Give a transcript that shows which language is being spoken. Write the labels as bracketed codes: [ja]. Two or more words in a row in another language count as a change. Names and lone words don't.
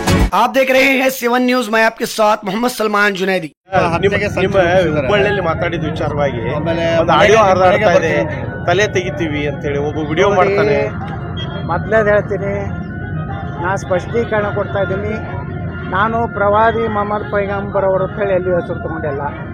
[hi] आप देख रहे हैं 7 न्यूज। मैं आपके साथ मोहम्मद सलमान जुनैदी। [kn] ಹುಬ್ಬಳ್ಳಿಯಲ್ಲಿ ಮಾತಾಡಿದ ವಿಚಾರವಾಗಿ ಒಂದು ಆಡಿಯೋ ಹರಿದಾಡ್ತಾ ಇದೆ, ತಲೆ ತೆಗಿತೀವಿ ಅಂತ ಹೇಳಿ ಒಬ್ಬ ವಿಡಿಯೋ ಮಾಡ್ತಾನೆ. ಮೊದಲೇದು ಹೇಳ್ತೀನಿ, ನಾನು ಸ್ಪಷ್ಟೀಕರಣ ಕೊಡ್ತಾ ಇದ್ದೀನಿ. ನಾನು ಪ್ರವಾದಿ ಮೊಹಮ್ಮದ್ ಪೈಗಂಬರ್ ಅವರು ಹೇಳಿ ಎಲ್ಲಿ ಹೆಸರು ತಗೊಂಡಿಲ್ಲ.